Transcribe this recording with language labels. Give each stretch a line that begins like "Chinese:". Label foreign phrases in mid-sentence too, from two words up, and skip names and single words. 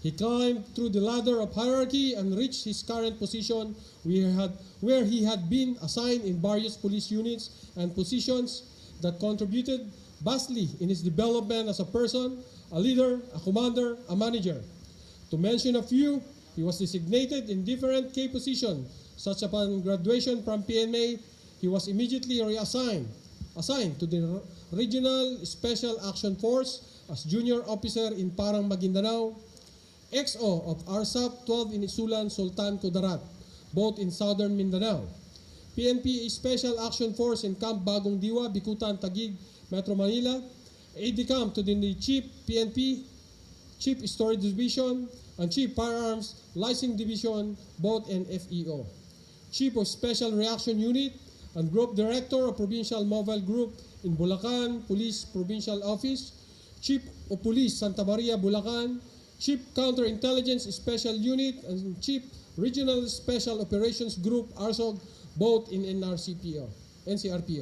English: He climbed through the ladder of hierarchy and reached his current position where he had been assigned in various police units and positions that contributed vastly in his development as a person, a leader, a commander, a manager. To mention a few, he was designated in different key positions, such upon graduation from PNA, he was immediately assigned to the Regional Special Action Force as junior officer in Parang, Maguindanao, XO of RSAP 12 in Isulan, Sultan Kudarat, both in southern Mindanao. PNP Special Action Force in Camp Bagong Diwa, Bikutan, Taguig, Metro Manila, aide-de-camp to the Chief PNP, Chief Storage Division, and Chief Firearms Licensing Division, both in FEO. Chief of Special Reaction Unit and Group Director of Provincial Mobile Group in Bulacan Police Provincial Office, Chief of Police Santa Maria, Bulacan, Chief Counterintelligence Special Unit, and Chief Regional Special Operations Group, RSOG, both in NCRPO.